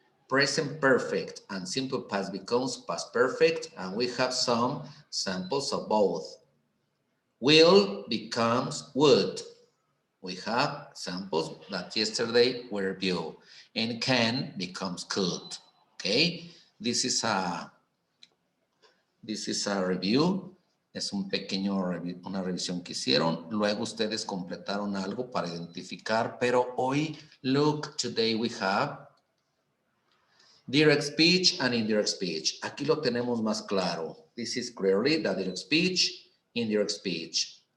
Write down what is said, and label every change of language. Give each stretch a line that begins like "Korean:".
English: Present perfect and simple past becomes past perfect, and we have some samples of both. Will becomes would. We have samples that yesterday were reviewed, and can becomes could. Okay, this is a review.
Spanish: Es un pequeño una revisión que hicieron. Luego ustedes completaron algo para identificar, pero hoy,
English: look, today we have direct speech and indirect speech.
Spanish: Aquí lo tenemos más claro.
English: This is clearly the direct speech, indirect speech.